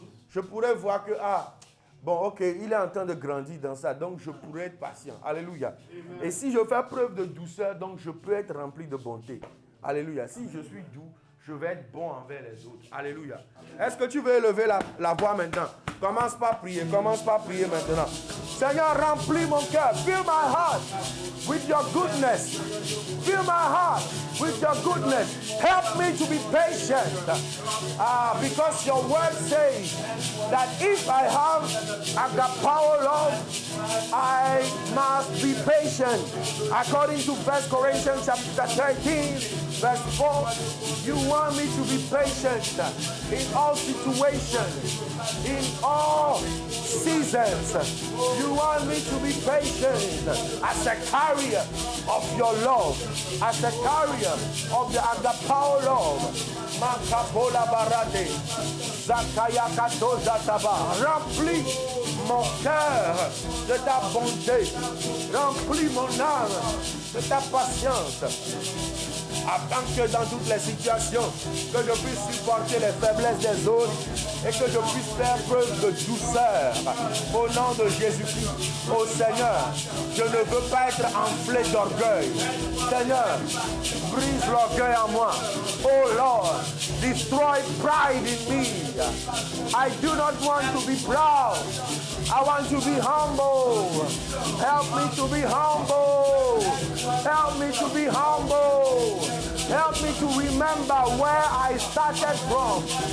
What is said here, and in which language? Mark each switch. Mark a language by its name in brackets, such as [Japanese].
[French] Je pourrais voir que, bon, ok, il est en train de grandir dans ça, donc je pourrais être patient. Alléluia. Amen. Et si je fais preuve de douceur, donc je peux être rempli de bonté. Alléluia. Si je suis doux, je vais être bon envers les autres. Alléluia. Est-ce que tu veux élever la voix maintenant? Commence par prier maintenant. Seigneur, remplis mon cœur. [English] Fill my heart with your goodness. Fill my heart with your goodness. Help me to be patient. Because your word says that if I have agapao love, I must be patient. According to 1 Corinthians chapter 13, Verse 4, you want me to be patient in all situations, in all seasons. You want me to be patient as a carrier of your love, as a carrier of the agapao love. Makapola barade, Zakaya katoza taba. [French] Remplis mon cœur de ta bonté, remplis mon âme de ta patience, afin que dans toutes les situations, que je puisse supporter les faiblesses des autres et que je puisse faire preuve de douceur. Au nom de Jésus-Christ, oh Seigneur, je ne veux pas être enflé d'orgueil. Seigneur, brise l'orgueil en moi. [English] Oh Lord, destroy pride in me. I do not want to be proud. I want to be humble. Help me to be humble. Help me to be humble. Help me to remember where I started from.